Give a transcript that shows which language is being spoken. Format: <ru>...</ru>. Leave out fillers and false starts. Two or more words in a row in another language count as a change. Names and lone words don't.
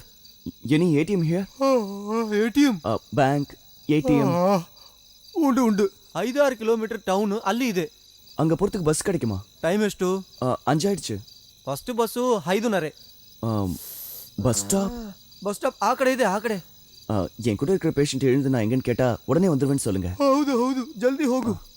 <en>Any ATM here? ATM? Bank, ATM.</en> <ta>உண்டு. 5-6 கிலோமீட்டர்</ta> <kn>ಟೌನ್ ಅಲ್ಲಿ ಇದೆ.</kn> <ta>அங்க போறதுக்கு பஸ் கிடைக்குமா?</ta> <kn>ಟೈಮ್ ಎಷ್ಟು?</kn> <ta>5 ஆயிடுச்சு.</ta> <kn>ಫಸ್ಟ್ ಬಸ್ಸು 5:30.</kn> <ta>பஸ் ஸ்டாப்?</ta> <kn>ಬಸ್ ಸ್ಟಾಪ್ ಆ ಕಡೆ ಇದೆ, ಆ ಕಡೆ.</kn> <ta>என் கூட இருக்கிற பேஷண்ட் எழுந்து நான் எங்கன்னு கேட்டா உடனே வந்துருவேன்னு சொல்லுங்க.</ta> <kn>ಹೌದು, ಜಲ್ದಿ ಹೋಗು.</kn>